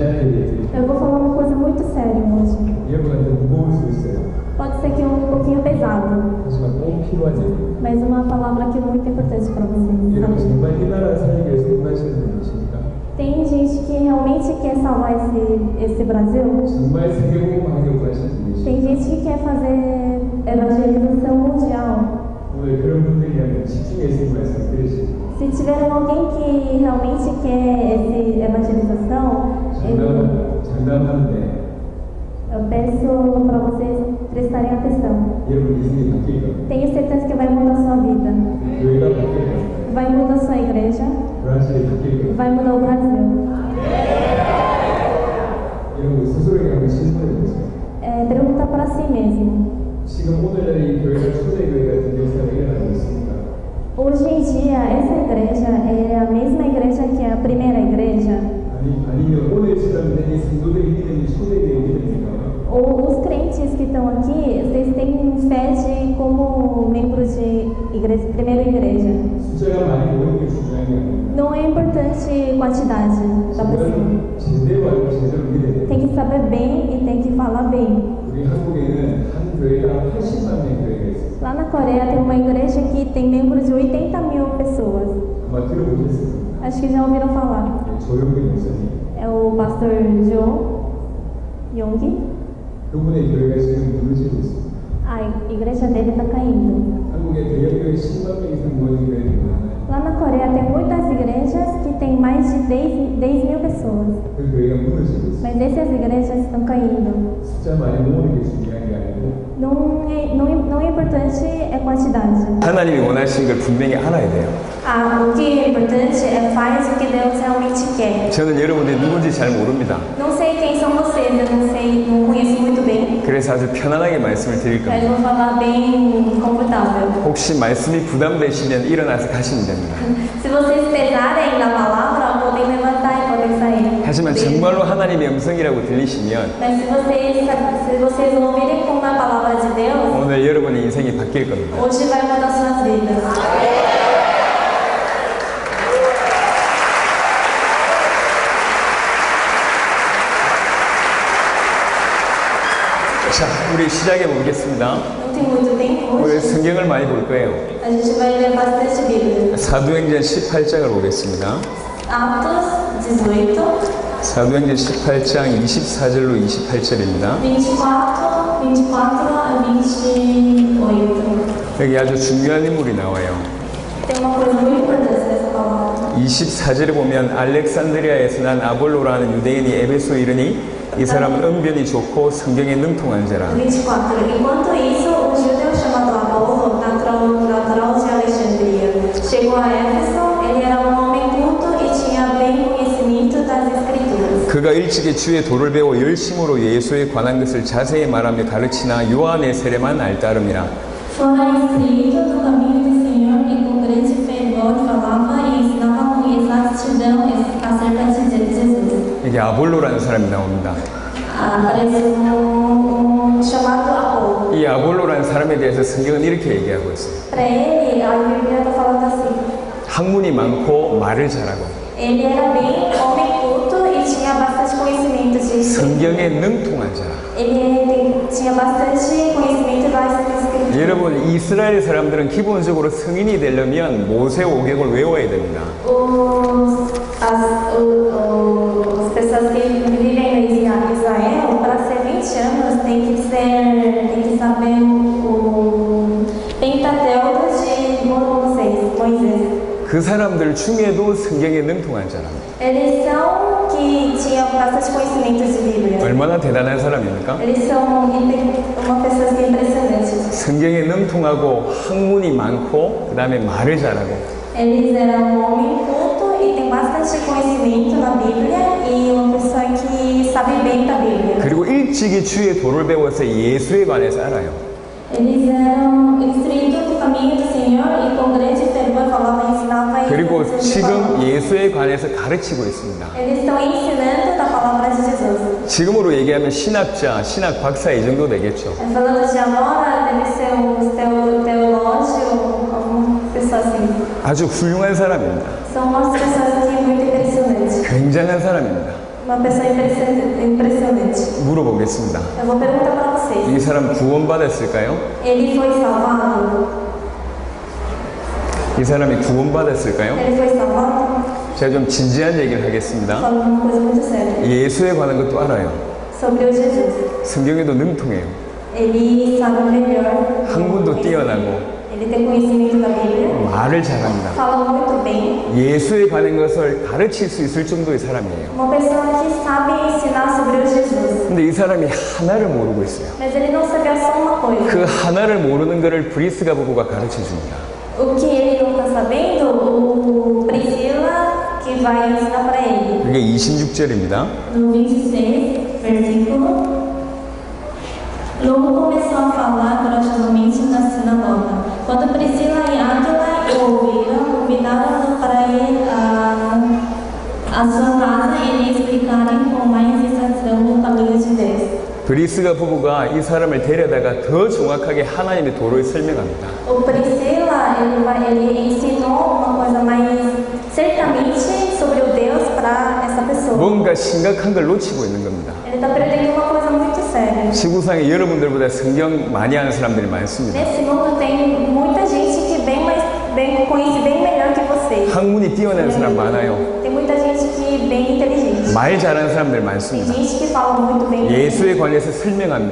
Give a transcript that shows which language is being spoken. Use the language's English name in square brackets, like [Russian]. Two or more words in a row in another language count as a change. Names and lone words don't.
[Korean] 얘기. [Portuguese] Eu vou falar uma coisa muito séria hoje. [Korean] 여러분한테 무거울 수 있어요. [Portuguese] Pode ser que um pouquinho pesado, [Korean] 하지만 꼭 필요한 얘기. [Portuguese] mas uma palavra que é muito importante para vocês. [Korean] 여러분 [Portuguese] Amém? [Korean] 정말 이 나라 살기 위해서 일하시는 분이십니까? [Portuguese] Tem gente que realmente quer salvar esse Brasil. [Korean] 정말 세계복음하려고 하시는 분이십니까? [Portuguese] Tem gente que quer fazer evangelização mundial. [Korean] 오늘 그런 분들이라면 집중해서 이 말씀 들으시고 [Portuguese] Se tiver alguém que realmente quer essa evangelização, [Korean] 장담하는데 [Portuguese] eu peço para vocês prestarem atenção. [Korean] 여러분 인생이 바뀔 겁니다. [Portuguese] Tenho certeza que vai mudar sua vida. [Korean] 교회가 바뀔 겁니다. [Portuguese] Vai mudar sua igreja. [Korean] 브라질이 바뀔 겁니다. [Portuguese] Vai mudar o Brasil. [Korean] 여러분 스스로에게 한번 질문해 보세요. [Portuguese] Pergunta para si mesmo. [Korean] 지금 오늘날 이 교회가 초대교회 같은 역사가 일어나고 있습니다. [Portuguese] Hoje em dia, essa igreja é a mesma igreja que a primeira igreja? [Korean] 아니면 오늘 사람들이 성도들이 믿는 초대교회 믿습니까? [Portuguese] Ou os crentes que estão aqui, vocês têm fé de como membros de igreja, primeira igreja? [Korean] 숫자가 많이 모이는 게 중요한 게 아니에요. [Portuguese] Não é importante quantidade da pessoa. [Korean] 제대로 알고 제대로 믿어야 돼요. [Portuguese] Tem que saber bem e tem que falar bem. [Korean] 우리 한국에는 한 교회가 80만 명 교회가 있어요. [Portuguese] Lá na Coreia tem uma igreja que tem membros de 80.000 pessoas. [Korean] 아마 들어보셨어요. [Portuguese] Acho que já ouviram falar. [Korean] 조용기 목사님. [Portuguese] É o pastor Jo Yong. [Korean] 그분의 교회가 지금 무너지고 있습니다. [Portuguese] A igreja dele está caindo. [Korean] 한국에 대형교회 10만 명 이상 모이는 교회들이 많아요. [Portuguese] Lá na Coreia tem muitas igrejas que tem mais de 10.000 pessoas. [Korean] 그 교회가 무너지고 있어요. [Portuguese] Mas essas igrejas estão caindo. [Korean] 숫자 많이 모으는 게 중요한 게 아니고 [Portuguese] Não é importante é quantidade. [Korean] 하나님이 원하시는 걸 분명히 알아야 돼요. [Portuguese] O que é importante é faz o que Deus realmente quer. [Korean] 저는 여러분들이 누군지 잘 모릅니다. [Portuguese] Não sei quem são vocês, eu não conheço muito bem. [Korean] 그래서 아주 편안하게 말씀을 드릴 [Portuguese] Mas [Korean] 겁니다. [Portuguese] vou falar bem confortável. [Korean] 혹시 말씀이 부담되시면 일어나서 가시면 됩니다. [Portuguese] Se vocês pesarem na palavra, podem levantar e podem sair. [Korean] 하지만 정말로 하나님의 음성이라고 들리시면 [Portuguese] Mas se vocês ouvirem como a palavra de Deus, [Korean] 오늘 여러분의 인생이 바뀔 겁니다. [Portuguese] hoje vai mudar suas vidas. [Korean] 자, 우리 시작해 보겠습니다. [Portuguese] Não tem muito tempo [Korean] 오늘 [Portuguese] hoje. [Korean] 성경을 많이 볼 거예요. [Portuguese] A gente vai ler bastante Bíblia. [Korean] 사도행전 18장을 보겠습니다. [Portuguese] Atos 18, [Korean] 사도행전 18장 24절로 28절입니다. [Portuguese] 24 a 28. [Korean] 여기 아주 중요한 인물이 나와요. [Portuguese] Tem uma coisa muito importante nessa palavra. [Korean] 24절에 보면 알렉산드리아에서 난 아볼로라는 유대인이 에베소에 이르니 이 사람은 언변이 좋고 성경에 능통한 자라. [Portuguese] 24. Enquanto isso, um judeu chamado Apolo, natural de Alexandria, chegou a Éfeso. Ele era um homem culto e tinha bem conhecimento das Escrituras. [Korean] 그가 일찍이 주의 도를 배워 열심으로 예수에 관한 것을 자세히 말하며 가르치나 요한의 세례만 알따름이라. [Portuguese] Fora instruído do caminho do Senhor e com grande fervor falava e ensinava com exatidão acerca de Jesus. [Korean] 여기 아볼로라는 사람이 나옵니다. [Portuguese] Aparece chamado Apolo. [Korean] 이 아볼로라는 사람에 대해서 성경은 이렇게 얘기하고 있어요. [Portuguese] Para ele, a Bíblia está falando assim. [Korean] 학문이 많고 말을 잘하고 [Portuguese] Ele era bem homem culto e tinha bastante conhecimento de [Korean] 성경에 능통한 자라. [Portuguese] Ele tinha bastante conhecimento das Escrituras. [Korean] 여러분, 이스라엘 사람들은 기본적으로 성인이 되려면 모세 오경을 외워야 됩니다. [Portuguese] As pessoas que vivem em Israel, para ser 20 anos, tem que saber o Pentateuco de Moisés. [Korean] 그 사람들 중에도 성경에 능통한 자랍니다. [Portuguese] Eles são que tinham bastante conhecimento de Bíblia. [Korean] 얼마나 대단한 사람입니까? [Portuguese] Eles são uma pessoa que é impressionante. [Korean] 성경에 능통하고 학문이 많고 그 다음에 말을 잘하고 [Portuguese] Eles eram um homem culto e tem bastante conhecimento na Bíblia e uma pessoa que sabe bem da Bíblia. [Korean] 그리고 일찍이 주의 도를 배워서 예수에 관해서 알아요. [Portuguese] Eles eram instruídos do caminho do Senhor e com grande fervor falava e ensinava. [Korean] 그리고 지금 예수에 관해서 가르치고 있습니다. [Portuguese] Eles estão ensinando da palavra de Jesus. [Korean] 지금으로 얘기하면 신학자, 신학 박사 이 정도 되겠죠. [Portuguese] Falando de agora, deve ser teológico, alguma pessoa assim. [Korean] 아주 훌륭한 사람입니다. [Portuguese] São umas pessoas que muito impressionantes. [Korean] 굉장한 사람입니다. [Portuguese] Uma pessoa impressionante. [Korean] 물어보겠습니다. [Portuguese] Eu vou perguntar para vocês. [Korean] 이 사람 구원받았을까요? [Portuguese] Ele foi salvado? [Korean] 이 사람이 구원받았을까요? [Portuguese] Ele foi salvado? [Korean] 제가 좀 진지한 얘기를 하겠습니다. [Portuguese] Falando uma coisa muito séria. [Korean] 예수에 관한 것도 알아요. [Portuguese] Sobre o Jesus. [Korean] 성경에도 능통해요. [Portuguese] Ele sabe melhor. [Korean] 학문도 뛰어나고 [Portuguese] Ele tem conhecimento da Bíblia. [Korean] 말을 잘합니다. [Portuguese] Fala muito bem. [Korean] 예수에 관한 것을 가르칠 수 있을 정도의 사람이에요. [Portuguese] Uma pessoa que sabe ensinar sobre o Jesus. [Korean] 근데 이 사람이 하나를 모르고 있어요. [Portuguese] Mas ele não sabia só uma coisa. [Korean] 그 하나를 모르는 것을 브리스가 부부가 가르쳐 줍니다. [Portuguese] O que ele não está sabendo, o Priscila que vai ensinar para ele. [Korean] 그게 26절입니다. [Portuguese] No 26, versículo. Logo começou a falar corajosamente na sinagoga. Quando Priscila e Áquila o ouviram, convidaram-no para ir à sua casa e lhe explicarem com mais exatidão o caminho de Deus. [Korean] 브리스가 부부가 이 사람을 데려다가 더 정확하게 하나님의 도를 설명합니다. [Portuguese] O Priscila, ele ensinou uma coisa mais certamente sobre o Deus para essa pessoa. [Korean] 뭔가 심각한 걸 놓치고 있는 겁니다. [Portuguese] Ele está perdendo uma coisa muito séria. [Korean] 지구상에 여러분들보다 성경 많이 아는 사람들이 많습니다. [Portuguese] Nesse mundo tem muita gente que conhece bem melhor que vocês. [Korean] 학문이 뛰어난 사람 많아요. [Portuguese] Tem muita gente que bem inteligente. [Korean] 말 잘하는 사람들 [Portuguese] Tem [Korean] 많습니다. [Portuguese] gente que fala muito bem. [Korean] 예수에 관해서 설명합니다.